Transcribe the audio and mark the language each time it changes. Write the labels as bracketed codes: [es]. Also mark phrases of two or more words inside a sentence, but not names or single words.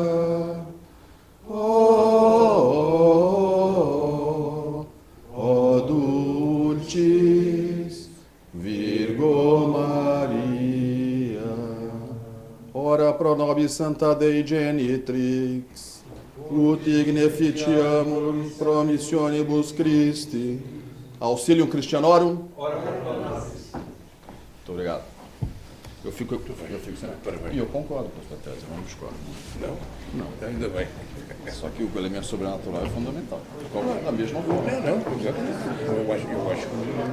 [la] o dulcis Virgo Maria, ora pro nobis Santa Dei Genitrix, ut igneficiamur promissionibus Christi. Auxilium Christianorum. Ora pro nobis. [pt] Muito obrigado. Eu fico sempre. Parabéns. E eu concordo com esta tese, não discordo. Não, ainda bem. Só que o elemento sobrenatural é fundamental. Da mesma forma. Não, exatamente. Eu acho que